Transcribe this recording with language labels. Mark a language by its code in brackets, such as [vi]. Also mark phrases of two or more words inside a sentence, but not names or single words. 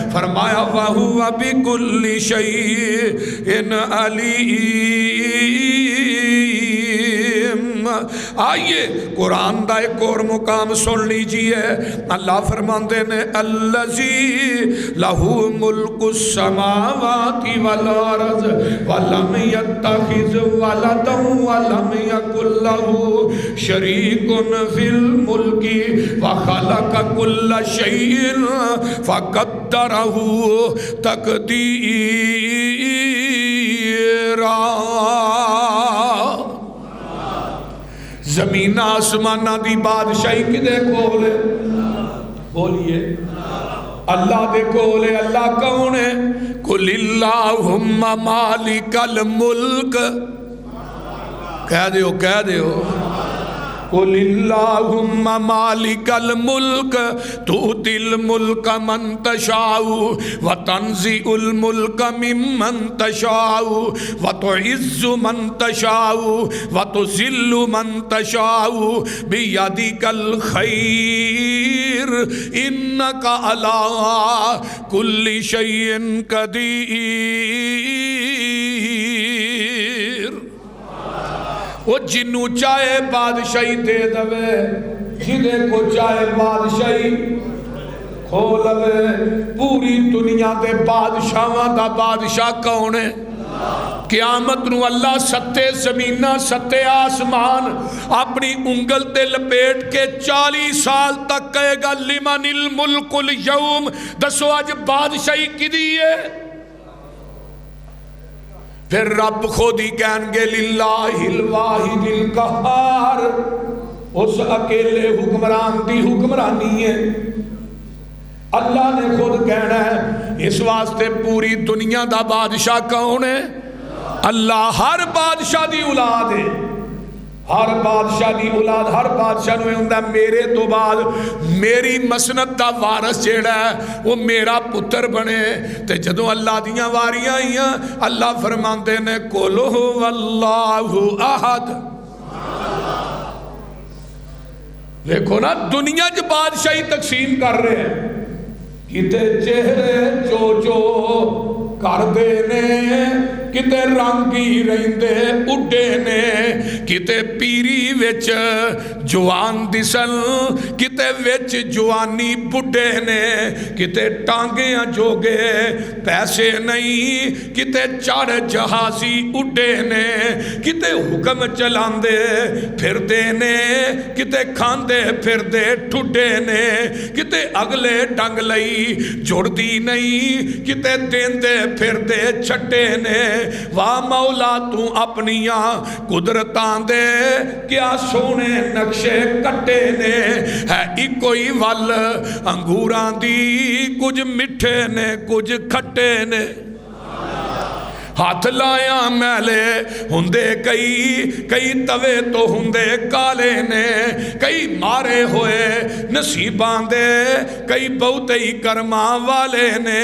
[ar] فرمایا وہو بکل شیء علیم. [pa] آئیے قرآن دا ایک اور مقام سن لیجئے. اللہ فرماندے نے [ar] الذی لہو ملک السماوات والارض ولم یتخذ ولدا ولم یکن لہو شریک فی الملک وخلق کل شیء فقدرہ تقدیرا. [pa] زمین آسمانہ دی بادشاہی کدے کولے؟ بولیے اللہ دے کولے. اللہ کون ہے؟ [ar] قل اللہم مالک الملک. [pa] کہہ دیو [ar] قل اللہم مالک الملک تؤتی الملک من تشاء وتنزع الملک ممن تشاء وتعز من تشاء وتذل من تشاء بیدک الخیر انک علی کل شیء قدیر. [pa] وہ جنو چاہے بادشاہی دے دوے، جدے کو چاہے بادشاہی کھولوے. پوری دنیا دے بادشاہاں دا بادشاہ کون ہے؟ قیامت نو اللہ ستے زمینہ ستے آسمان اپنی انگل تے لپیٹ کے 40 سال تک کہے گا [ar] لمن الملک اليوم. [pa] دسو آج بادشاہی کدی ہے؟ پھر رب خود ہی کہیں گے [ar] للہ الواحد القہار. [pa] اس اکیلے حکمران دی حکمرانی ہے. اللہ نے خود کہنا ہے. اس واسطے پوری دنیا دا بادشاہ کون ہے؟ اللہ. ہر بادشاہ دی اولاد ہے، ہر بادشاہ دی اولاد. ہر بادشاہ نو ہوندا میرے تو بعد میری مسنت دا وارث جیڑا ہے وہ میرا پتر بنے. تے جدوں اللہ دیاں واریاں آئیاں اللہ فرماندے نے [ar] قل هو اللہ احد. [pa] دیکھو نا دنیا جو بادشاہی تقسیم کر رہے ہیں، کتے چہرے چو کر دے نے، کتے رنگی رہندے اڈے نے، کتے پیری وچ جوان دسن، کتے وچ جوانی بڈے نے، کتے ٹانگیاں جوگے پیسے نہیں، کتے چڑھ جہازی اڈے نے، کتے حکم چلاندے پھر دے نے، کتے کھاندے پھر دے ٹھڈے نے، کتے اگلے ڈنگ لئی جڑ دی نہیں، کتے دیندے پھر دے چھٹے نے. واہ مولا تو اپنیاں قدرتاں دے کیا سونے نقشے کٹے نے. ہے اکوئی ول انگوراں دی کچھ مٹھے نے کچھ کھٹے نے. ہاتھ لایا میلے ہندے کئی توے تو ہندے کالے نے، کئی مارے ہوئے نصیباں دے کئی بہتے ہی کرماں والے نے.